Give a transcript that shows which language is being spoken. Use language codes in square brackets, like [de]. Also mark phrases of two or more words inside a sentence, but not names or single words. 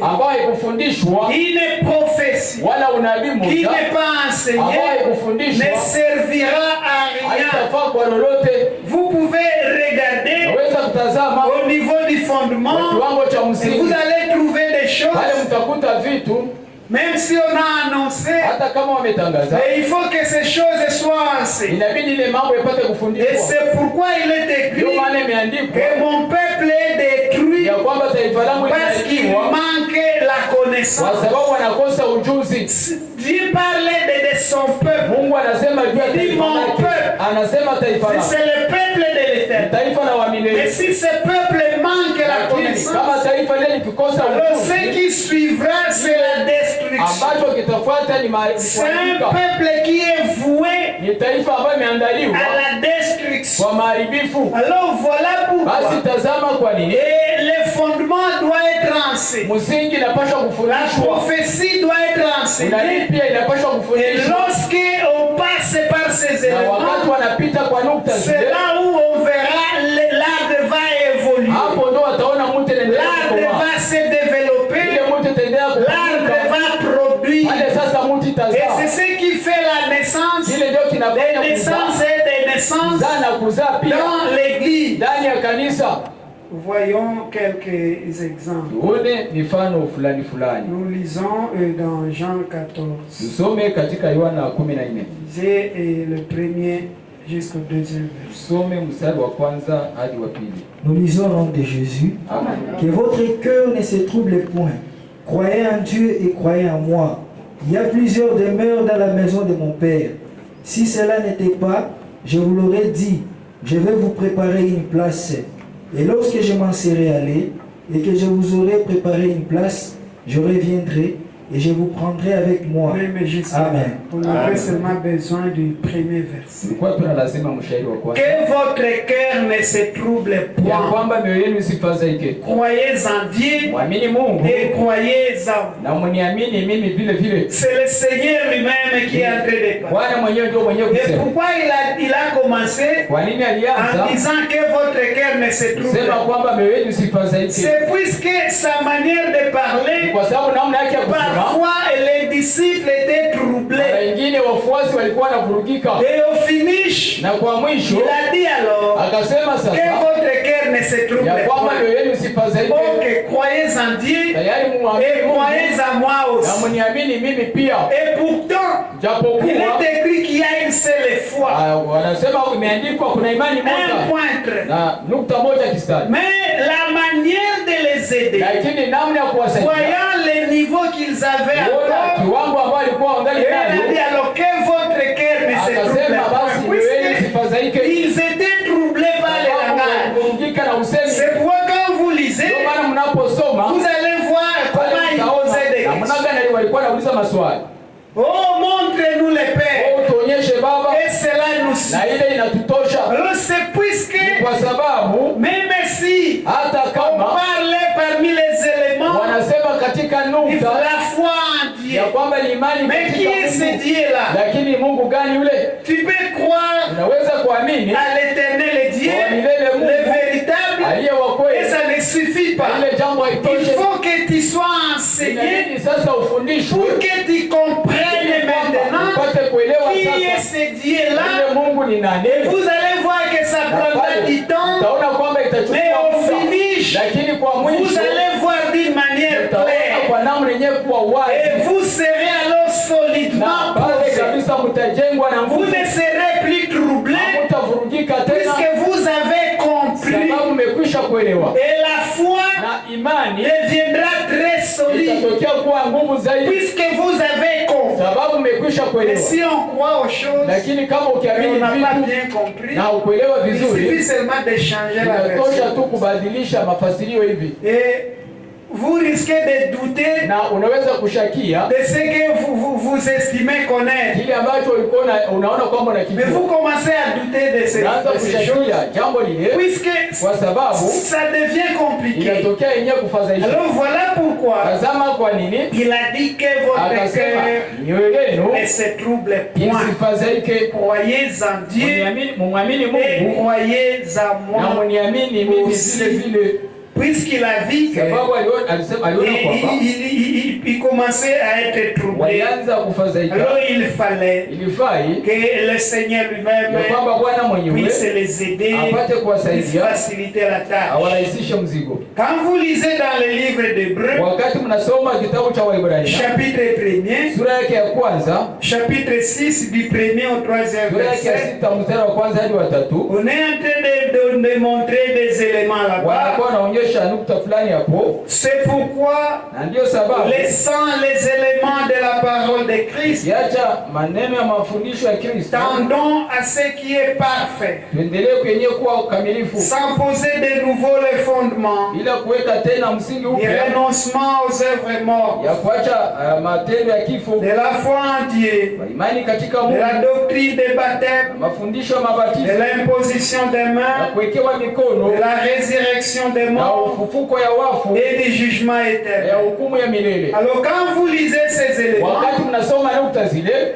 [sw] ambao haikufundishwa [fr] une prophétie [sw] wala unabii [fr] qui [sw] mmoja [fr] n'est pas [sw] ambao [fr] enseignée [sw] haikufundishwa [fr] ne servira à rien. [sw] haitafaa kwa lolote. [fr] Vous pouvez regarder [sw] Naweza kutazama [fr] au niveau du [sw] kwa [fr] fondement [sw] kiwango cha [fr] et vous [sw] msingi, [fr] allez trouver des choses, [sw] pale mtakuta vitu [fr] même si on a annoncé, [sw] hata kama wametangaza, [fr] mais il faut que ces choses soient enseignées. [sw] inabidi ile mambo yapate [fr] Et [sw] kufundishwa. [fr] c'est pourquoi il est [sw] Ndio [fr] écrit [sw] maana imeandikwa [fr] que mon peuple est détruit [sw] ya kwamba taifa langu [fr] parce qu'il [sw] linaharibiwa [fr] manque la [sw] kwa [fr] connaissance. [sw] sababu wanakosa ujuzi. [fr] Dieu parlait de son peuple. [sw] Mungu anasema juu ya [fr] Il dit [sw] taifa [fr] mon [sw] lake, [fr] peuple. [sw] anasema taifa lake [fr] C'est le peuple de l'éternel. [sw] taifa la [fr] Et [sw] wamilele. [fr] si ce peuple manque la [sw] Lakini [fr] connaissance, [sw] kama taifa lile likikosa [fr] alors [sw] ujuzi, [fr] ce qui suivra, c'est la destruction. [sw] ambacho kitafuata ni [fr] C'est un [sw] kuharibika. [fr] peuple qui est voué [sw] Ni taifa ambayo imeandaliwa [fr] à la destruction. [sw] kwa maharibifu. [fr] Alors voilà [sw] Basi [fr] pourquoi. [sw] tazama kwa nini [fr] Et le fondement doit être enseigné. [sw] msingi inapaswa [fr] La [sw] kufundishwa, [fr] prophétie doit être [sw] unabii [fr] enseignée. [sw] pia inapaswa [fr] Et [sw] kufundishwa, [fr] lorsque on passe par ces [sw] na wakati [fr] éléments, [sw] wanapita kwa nukta [fr] c'est [sw] zile, [fr] là où on verra l'arbre va évoluer. [sw] hapo ndo wataona mtu anaendelea [fr] L'arbre [sw] kukomaa. [fr] va se développer. [sw] Ile mtu itaendelea [fr] L'arbre [sw] kukuka, [fr] va produire. [sw] pale sasa mtu [fr] Et [sw] itazaa. [fr] c'est ce qui fait la naissance, [sw] Kile ndio kinafanya [fr] des naissances [sw] kuzaa, [fr] et des naissances [sw] kuzaa na kuzaa pia [fr] dans l'église. [sw] ndani ya kanisa. [fr] Voyons quelques exemples. [sw] Tuone mifano fulani fulani. [fr] Nous lisons dans Jean 14. [sw] Tusome katika Yohana 14. [fr] Lisez le premier jusqu'au deuxième verset. [sw] Tusome mstari wa kwanza hadi wa pili. [fr] Nous lisons au nom de Jésus. Amen. Que votre cœur ne se trouble point. Croyez en Dieu et croyez en moi. Il y a plusieurs demeures dans la maison de mon Père. Si cela n'était pas, je vous l'aurais dit. Je vais vous préparer une place. Et lorsque je m'en serai allé et que je vous aurai préparé une place, je reviendrai et je vous prendrai avec moi. Oui, mais juste là, Amen. on avait seulement besoin du premier verset. [sw] Tulikuwa tuna lazima mshairi wa kwanza. [fr] Que votre cœur ne se trouble [sw] Ya [fr] point. [sw] kwamba mioyo yenu isifadhaike. [fr] Croyez en Dieu [sw] Mwamini Mungu [fr] et croyez en moi. [sw] na mniamini mimi vile vile. [fr] C'est le Seigneur lui-même qui est en train de parler. [sw] Bwana mwenyewe ndio mwenyewe [fr] Et [sw] kusema. [fr] pourquoi il a commencé [sw] Kwa nini [fr] en [sw] alianza [fr] disant que votre cœur ne se trouble [sw] kusema [fr] pas? [sw] kwamba mioyo yenu isifadhaike? [fr] C'est puisque sa manière de parler, [sw] Kwa sababu namna yake ya kusema, [fr] parfois les disciples étaient [sw] mara [fr] troublés. [sw] nyingine wafuasi walikuwa wanavurugika, [fr] Et au finish, [sw] na kwa mwisho [fr] il a dit alors [sw] akasema [fr] que [sw] sasa [fr] votre cœur ne se trouble [sw] ya kwamba [fr] pas. [sw] mioyo yenu isifadhaike, [fr] Ok, croyez en Dieu [sw] tayari [fr] et [sw] muamini Mungu [fr] croyez en moi [sw] na [fr] aussi. [sw] mniamini mimi pia. [fr] Et pourtant, il [sw] Japokuwa [fr] est écrit qu'il y a une seule foi, [sw] wanasema imeandikwa kuna imani [fr] un [sw] moja [fr] pointre. [sw] na nukta moja kistari, [fr] Mais la manière de les aider, [sw] lakini namna ya kuwasaidia [fr] voyant le niveau qu'ils avaient [sw] kuona [fr] encore, [sw] kiwango ambao alikuwa wangali [fr] il a dit [sw] nayo, [fr] alors que votre cœur ne se trouble [sw] akasema basi [fr] pas. [sw] mioyo yenu isifadhaike, [fr] Ils étaient troublés par le langage. [sw] kuvurugika na usemi. [fr] C'est pourquoi quand vous lisez, [sw] Ndio maana mnaposoma [fr] vous allez voir [sw] pale [fr] comment ils [sw] mtaona [fr] posaient des [sw] namna [fr] questions. [sw] gani walikuwa wanauliza maswali. [fr] Oh, montre-nous le Père. [sw] Oh, tuonyeshe Baba, [fr] Et cela nous [sw] na [fr] suffit. [sw] ile inatutosha. [fr] Alors c'est [sw] hata [fr] On [sw] kama [fr] parle parmi les éléments [sw] wanasema katika [fr] de [sw] nukta [fr] la foi en Dieu. [sw] ya kwamba ni imani [fr] Mais qui est ce [sw] katika Mungu, [fr] Dieu-là? [sw] lakini Mungu gani yule? [fr] Tu peux croire [sw] Unaweza kuamini [fr] à l'éternel Dieu, [sw] Kwa milele Mungu, [fr] le véritable, [sw] aliye wa [fr] et [sw] kweli, [fr] ça ne suffit pas. [sw] ile jambo [fr] Il [sw] haitoshe. [fr] faut que tu sois enseigné [sw] Inabidi sasa ufundishwe [fr] pour que tu comprennes maintenant [sw] upate kuelewa [fr] qui est [sw] sasa [fr] ce Dieu-là. [sw] yule Mungu ni nani. [fr] Vous allez voir que ça [sw] Na [fr] prendra [sw] pale [fr] du temps, [sw] utaona kwamba [fr] mais [sw] itachukua [fr] au [sw] muda, [fr] finish, [sw] lakini kwa [fr] vous [sw] mwisho [fr] allez voir d'une manière [sw] utaona [fr] claire. [sw] kwa namna yenyewe kuwa [fr] Et [sw] wazi, [fr] vous serez alors solidement [sw] na pale [fr] posé. [sw] kabisa mtajengwa na [fr] Vous [sw] nguvu, [fr] ne serez plus troublés [sw] hamtavurugika tena, [fr] puisque vous avez compris. [sw] sababu mmekwisha kuelewa, [fr] Et la foi [sw] na imani [fr] deviendra très solide [sw] itatokea kuwa nguvu zaidi, [fr] puisque vous avez compris. [sw] sababu mmekwisha [fr] Et [sw] kuelewa. [fr] si on croit aux choses [sw] Lakini kama [fr] et [sw] ukiamini [fr] on n'a pas [sw] vitu [fr] bien compris, [sw] na ukuelewa [fr] il suffit [sw] vizuri, [fr] seulement de changer la [sw] inatosha [fr] version. [sw] tu kubadilisha mafasirio hivi, [fr] Et vous risquez de douter [sw] na unaweza kushakia [fr] de ce que vous estimez connaître. [sw] kile ambacho ulikuwa unaona kwamba [fr] Mais [sw] unakijua, [fr] vous commencez à douter de ces [sw] unaanza [fr] choses. [sw] kushakia jambo lile, [fr] Puisque [sw] kwa sababu [fr] ça devient compliqué. [sw] inatokea yenyewe kufadhaisha. [fr] Alors voilà pourquoi [sw] Tazama kwa nini [fr] il a dit que votre [sw] akasema [fr] cœur [sw] mioyo yenu [fr] ne se trouble point. [sw] isifadhaike, [fr] Croyez en Dieu [sw] mumwamini [fr] et [sw] Mungu [fr] croyez en [sw] na [fr] moi. [sw] muniamini mimi [fr] Aussi. [sw] vile vile, [fr] Puisqu'il a vu que [sw] sababu aliona kwamba [fr] il commençait à être troublé. [sw] walianza kufadhaika. [fr] Alors il fallait [sw] Ilifai [fr] que le Seigneur lui-même [sw] ya kwamba Bwana mwenyewe [fr] puisse les aider, [sw] apate [fr] puisse [sw] kuwasaidia, [fr] faciliter la tâche. [sw] awarahisishe mzigo. [fr] Quand vous lisez dans le livre d'Hébreux, [sw] Wakati mnasoma kitabu cha Waebrania [fr] chapitre 1er, [sw] sura yake ya kwanza, [fr] chapitre 6 du 1er au 3e [sw] sura yake ya [fr] verset, [sw] 6 mstari wa kwanza hadi wa 3, [fr] on est en train de montrer des éléments là-bas. [sw] wanakuwa wanaonyesha nukta fulani hapo, [fr] C'est pourquoi, [sw] na ndio sababu [fr] laissant les éléments de la parole de Christ, [sw] kiacha maneno ya mafundisho ya Kristo, [fr] tendons à ce qui est parfait, [sw] tuendelee kwenye kuwa ukamilifu, [fr] sans poser de nouveau les fondements, [sw] bila kuweka tena msingi [fr] du [sw] upya [fr] renoncement aux œuvres mortes, [sw] ya kuacha matendo ya kifo, [fr] de la foi en Dieu, [sw] kwa imani katika [fr] de la [sw] Mungu, [fr] doctrine des baptêmes, [sw] mafundisho ya [fr] de [sw] mabatizo, [fr] l'imposition des [sw] na [fr] mains, [sw] kuwekewa mikono, [fr] de la résurrection des [sw] na [fr] morts [sw] ufufuko ya wafu, [fr] et du jugement [sw] ya [fr] éternel. [sw] hukumu ya milele. [fr] Alors quand vous lisez ces éléments, [sw] Wakati mnasoma nukta zile,